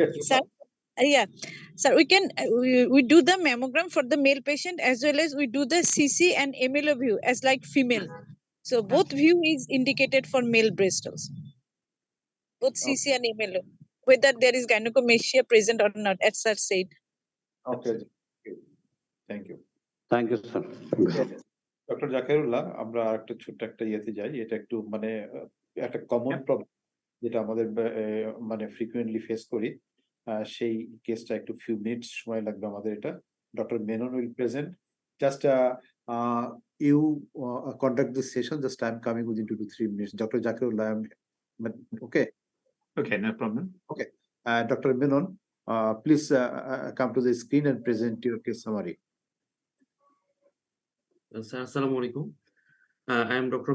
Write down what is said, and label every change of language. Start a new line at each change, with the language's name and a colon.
English: Sir, yeah, sir, we do the mammogram for the male patient as well as we do the CC and MLO view as like female. So both view is indicated for male breast also. Both CC and MLO, whether there is gynecomastia present or not, as sir said. Okay, thank you. Thank you, sir.
Bangla: Doctor জাকিরুল্লাহ, আমরা একটা ছোট্ট একটা ইয়েতে যাই। এটা একটু মানে একটা কমন প্রবলেম যেটা আমাদের মানে ফ্রিকুয়েন্টলি ফেস করি। সেই কেসটা একটু
English: few minutes
Bangla: সময় লাগবে আমাদের। এটা
English: Doctor Menon will present.
Bangla: Just
English: you conduct this session. Just I'm coming within 2 to 3 minutes. Dr. Zakirullah, okay. Okay, no problem. Dr. Menon, please come to the screen and present your case summary. Sir, Assalamu alaikum. I am Dr.